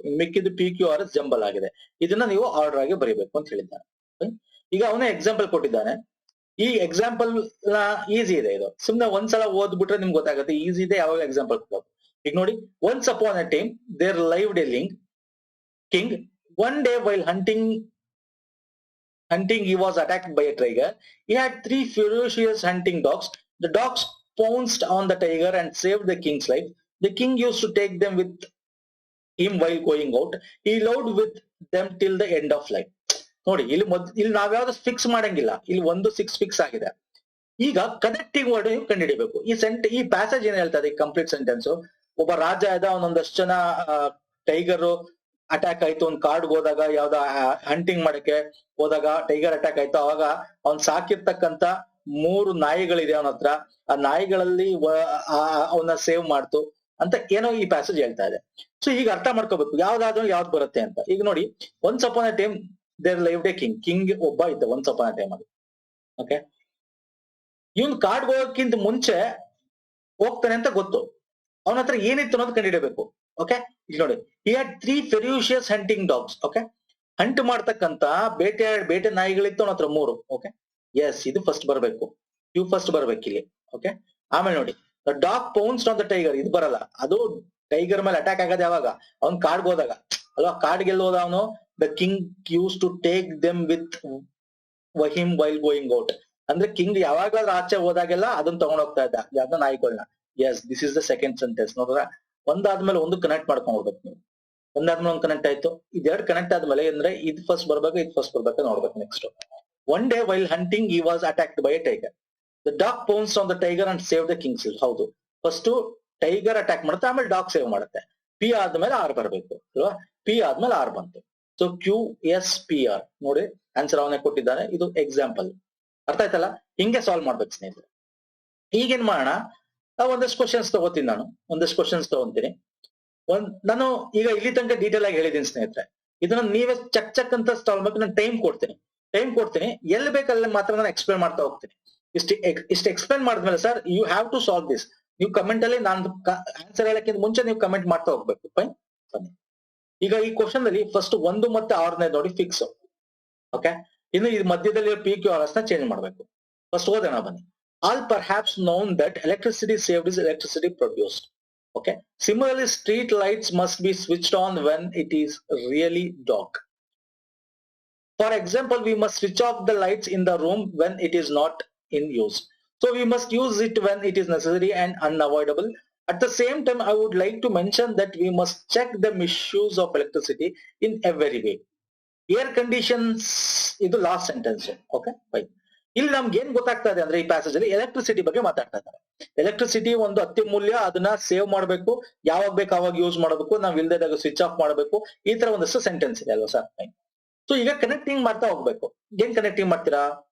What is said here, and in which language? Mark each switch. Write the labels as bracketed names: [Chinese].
[Kannada] ಇನ್ ಮಿಕ್ಕಿದ್ದು PQRS jumble ಆಗಿದೆ. ಇದನ್ನ ನೀವು ಆರ್ಡರ್ ಆಗಿ ಬರೀಬೇಕು ಅಂತ ಹೇಳಿದ್ದಾನೆ. ಈಗ ಅವನೇ ಎಕ್ಸಾಂಪಲ್ ಕೊಟ್ಟಿದ್ದಾನೆ. ಈ ಎಕ್ಸಾಂಪಲ್ ಈಸಿ ಇದೆ, ಇದು ಸುಮ್ನೆ ಒಂದ್ಸಲ ಓದ್ಬಿಟ್ರೆ ನಿಮ್ಗೆ ಗೊತ್ತಾಗುತ್ತೆ ಈಸಿ ಇದೆ ಯಾವಾಗ ಎಕ್ಸಾಂಪಲ್ ಕೊಡೋದು. [English] ಈಗ ನೋಡಿ, once upon a time there lived a king. One day while hunting he was attacked by a tiger. He had 3 ferocious hunting dogs. The dogs pounced on the tiger and saved the king's life. The king used to take them with him while going out. He lived with them till the end of life. [Kannada] ನೋಡಿ, ಇಲ್ಲಿ ನಾವ್ಯಾವ್ದು fix ಮಾಡಂಗಿಲ್ಲ, ಇಲ್ಲಿ 1, 6 fix ಆಗಿದೆ. ಈಗ connecting word ನೀವು ಕಂಡುಹಿಡಿಬೇಕು. ಈ passage ಏನ್ ಹೇಳ್ತಾ ಇದೆ, ಕಂಪ್ಲೀಟ್ ಸೆಂಟೆನ್ಸ್. ಒಬ್ಬ ರಾಜ ಇದ್ದ, ಅವನೊಂದಷ್ಟು ಜನ ಟೈಗರ್ ಅಟ್ಯಾಕ್ ಆಯ್ತು, ಒಂದ್ ಕಾಡ್ಗೆ ಹೋದಾಗ, ಯಾವ್ದ ಹಂಟಿಂಗ್ ಮಾಡಕ್ಕೆ ಹೋದಾಗ ಟೈಗರ್ ಅಟ್ಯಾಕ್ ಆಯ್ತು. ಅವಾಗ ಅವ್ನ್ ಸಾಕಿರ್ತಕ್ಕಂತ 3 ನಾಯಿಗಳಿದೆ ಅವನ ಹತ್ರ. ಆ ನಾಯಿಗಳಲ್ಲಿ ಅವನ್ನ ಸೇವ್ ಮಾಡ್ತು ಅಂತ ಏನೋ ಈ ಪ್ಯಾಸೇಜ್ ಹೇಳ್ತಾ ಇದೆ. ಸೊ ಈಗ ಅರ್ಥ ಮಾಡ್ಕೋಬೇಕು ಯಾವ್ದಾದ್ರು ಯಾವ್ದು ಬರುತ್ತೆ ಅಂತ. ಈಗ ನೋಡಿ, [English] once upon a time there lived a king [Kannada] ಒಬ್ಬ ಇದ್ದ [English] once upon a time [Kannada] ಅಲ್ಲಿ. ಓಕೆ, ಇವನ್ ಕಾಡ್ಗೆ ಹೋಗೋಕ್ಕಿಂತ ಮುಂಚೆ ಹೋಗ್ತಾನೆ ಅಂತ ಗೊತ್ತು. ಅವನ ಹತ್ರ ಏನಿತ್ತು ಅನ್ನೋದು ಕಂಡುಹಿಡಬೇಕು. [English] okay, [Kannada] ಇಲ್ಲಿ ನೋಡಿ, [English] he had 3 ferocious hunting dogs. [Kannada] Okay, Hunt ಮಾಡ್ತಕ್ಕಂತ ಬೇಟೆ ನಾಯಿಗಳಿತ್ತು ಅವನ ಹತ್ರ 3. ಓಕೆ, ಎಸ್, ಇದು ಫಸ್ಟ್ ಬರ್ಬೇಕು, ಇವು ಫಸ್ಟ್ ಬರ್ಬೇಕು ಇಲ್ಲಿ. ಓಕೆ, ಆಮೇಲೆ ನೋಡಿ, [English] the dog pounced on the tiger, [Kannada] ಇದು ಬರಲ್ಲ. ಅದು ಟೈಗರ್ ಮೇಲೆ ಅಟ್ಯಾಕ್ ಆಗೋದು ಯಾವಾಗ, ಅವ್ನ್ ಕಾಡ್ಗೆ ಹೋದಾಗ ಅಲ್ವಾ. ಕಾಡ್ಗೆಲ್ಲ ಹೋದ ಅವನು, [English] the king used to take them with him while going out. [Kannada] ಅಂದ್ರೆ ಕಿಂಗ್ ಯಾವಾಗಾದ್ರೂ ಆಚೆ ಹೋದಾಗೆಲ್ಲ ಅದನ್ನ ತಗೊಂಡ್ ಹೋಗ್ತಾ ಇದ್ದ ಯಾವ್ದೋ ನಾಯಿಗಳನ್ನ. S, [English] This is the second sentence. [Kannada] ನೋಡ್ರ, ಒಂದಾದ್ಮೇಲೆ ಒಂದು ಕನೆಕ್ಟ್ ಮಾಡ್ಕೊಂಡ್ ಹೋಗ್ಬೇಕು ನೀವು. ಒಂದಾದ್ಮೇಲೆ ಒಂದು ಕನೆಕ್ಟ್ ಆಯ್ತು, ಇದೆರಡು ಕನೆಕ್ಟ್ ಆದ್ಮೇಲೆ ಅಂದ್ರೆ ಇದು ಫಸ್ಟ್ ಬರ್ಬೇಕು, ಇದು ಫಸ್ಟ್ ಬರ್ಬೇಕು ನೋಡ್ಬೇಕು. [English] Next, one day while hunting he was attacked by a tiger. The dog pounced on the tiger and saved the king's life. [Kannada] ಹೌದು, ಫಸ್ಟ್ ಟೈಗರ್ ಅಟ್ಯಾಕ್ ಮಾಡುತ್ತೆ, ಆಮೇಲೆ ಡಾಗ್ ಸೇವ್ ಮಾಡುತ್ತೆ. ಪಿ ಆದ್ಮೇಲೆ ಆರ್ ಬರ್ಬೇಕು ಅಲ್ವಾ, ಪಿ ಆದ್ಮೇಲೆ ಆರ್ ಬಂತು. So QSPR ನೋಡಿ, ಆನ್ಸರ್ ಅವನೇ ಕೊಟ್ಟಿದ್ದಾನೆ. ಇದು ಎಕ್ಸಾಂಪಲ್. ಅರ್ಥ ಆಯ್ತಲ್ಲ? ಹಿಂಗೆ ಸಾಲ್ವ್ ಮಾಡ್ಬೇಕು ಸ್ನೇಹಿತರೆ. ಈಗೇನ್ ಮಾಡೋಣ, ಒಂದಷ್ಟು ಕ್ವಶನ್ಸ್ ತಗೋತೀನಿ ನಾನು, ಒಂದಷ್ಟು ಕ್ವಶನ್ಸ್ ತಗೊಂತೀನಿ. ನಾನು ಈಗ ಇಲ್ಲಿ ತನಕ ಡೀಟೇಲ್ ಆಗಿ ಹೇಳಿದ್ದೀನಿ ಸ್ನೇಹಿತರೆ. ಇದನ್ನ ನೀವೇ ಚಕ್ ಚಕ್ ಅಂತ ಸಾಲ್ವ್ ಮಾಡ್ಬೇಕು. ನಾನು ಟೈಮ್ ಕೊಡ್ತೀನಿ, ಎಲ್ಲಿ ಬೇಕಲ್ಲಿ ಮಾತ್ರ ನಾನು ಎಕ್ಸ್ಪ್ಲೇನ್ ಮಾಡ್ತಾ ಹೋಗ್ತೀನಿ. ಇಷ್ಟು ಎಕ್ಸ್ಪ್ಲೇನ್ ಮಾಡಿದ್ಮೇಲೆ sir [English] You have to solve this. [Kannada] ನೀವು ಕಮೆಂಟ್ ಅಲ್ಲಿ ನಾನು ಆನ್ಸರ್ ಹೇಳಕ್ಕಿಂತ ಮುಂಚೆ ನೀವು ಕಮೆಂಟ್ ಮಾಡ್ತಾ ಹೋಗ್ಬೇಕು. ಫೈನ್, ಬನ್ನಿ. ಈಗ ಈ ಕ್ವಶನ್ ಅಲ್ಲಿ ಫಸ್ಟ್ 1 ಮತ್ತೆ 6ನೇ ನೋಡಿ ಫಿಕ್ಸ್. ಓಕೆ, ಇನ್ನು ಈ ಮಧ್ಯದಲ್ಲಿ PQRS ನ ಚೇಂಜ್ ಮಾಡ್ಬೇಕು. ಫಸ್ಟ್ ಓದೋಣ ಬನ್ನಿ. [English] All perhaps known that electricity saved is electricity produced. Okay, similarly street lights must be switched on when it is really dark. For example, we must switch off the lights in the room when it is not in use. So we must use it when it is necessary and unavoidable. At the same time, I would like to mention that we must check the misuse of electricity in every way. [Kannada] Air conditions ಇದು last sentence. Okay, fine. ಇಲ್ಲಿ ನಮ್ಗೆ ಏನ್ ಗೊತ್ತಾಗ್ತಾ ಇದೆ ಅಂದ್ರೆ ಈ passage ಅಲ್ಲಿ electricity ಬಗ್ಗೆ ಮಾತಾಡ್ತಾ ಇದ್ದಾರೆ. ಎಲೆಕ್ಟ್ರಿಸಿಟಿ ಒಂದು ಅತ್ಯಮೂಲ್ಯ, ಅದನ್ನ ಸೇವ್ ಮಾಡಬೇಕು, ಯಾವಾಗ ಬೇಕು ಅವಾಗ ಯೂಸ್ ಮಾಡಬೇಕು, ನಾವ್ ಇಲ್ದಾಗ ಸ್ವಿಚ್ ಆಫ್ ಮಾಡಬೇಕು. ಈ ತರ ಒಂದಷ್ಟು ಸೆಂಟೆನ್ಸ್ ಇದೆ ಅಲ್ವಾ ಸರ್? ಫೈನ್. ಸೊ ಈಗ ಕನೆಕ್ಟಿಂಗ್ ಮಾಡ್ತಾ ಹೋಗ್ಬೇಕು. ಏನ್ ಕನೆಕ್ಟಿಂಗ್ ಮಾಡ್ತೀರಾ?